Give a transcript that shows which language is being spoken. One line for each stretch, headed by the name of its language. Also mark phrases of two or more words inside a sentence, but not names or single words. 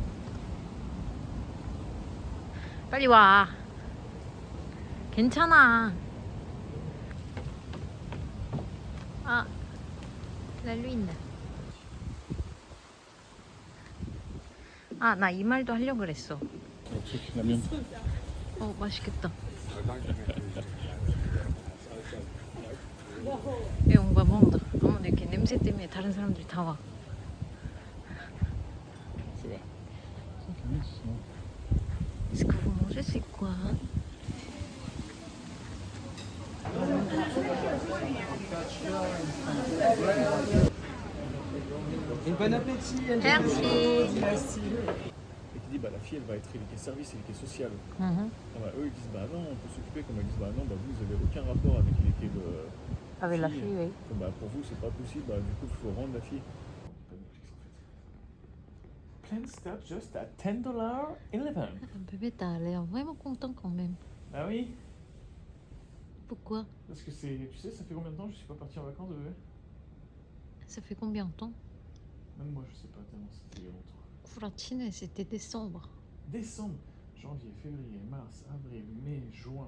Korean: 빨리 와. 괜찮아. 아,
French: la lune.
Korean: 아, 나 이 말도 하려고 그랬어.
French: La mienne.
Korean: 맛있겠다. 야, 뭔가 먹는다. 어머, 이렇게 냄새 때문에 다른 사람들이 다 와. 그래.
French: Est-ce que vous mangez c'est quoi? Bon appétit. Merci. Et qui dit, bah, la fille, elle va être éduquée service, éduquée sociale. Ah bah, eux, ils disent, bah non, on peut s'occuper. Comme ils disent, bah non, bah, vous n'avez aucun rapport avec l'équipe. Avec la fille, oui. Bah, pour vous, c'est pas possible. Bah, du coup, il faut rendre la fille.
English: Plan start just at $10.11.
French: Bébé, t'as l'air vraiment content quand même. Ah oui, Pourquoi? parce que c'est, tu sais, ça fait combien de temps que je suis pas parti en vacances, bébé? Ça fait combien de temps? Même moi, je sais pas tellement, c'était il y a longtemps. Fratine, c'était décembre. Décembre, janvier, février, mars, avril, mai, juin.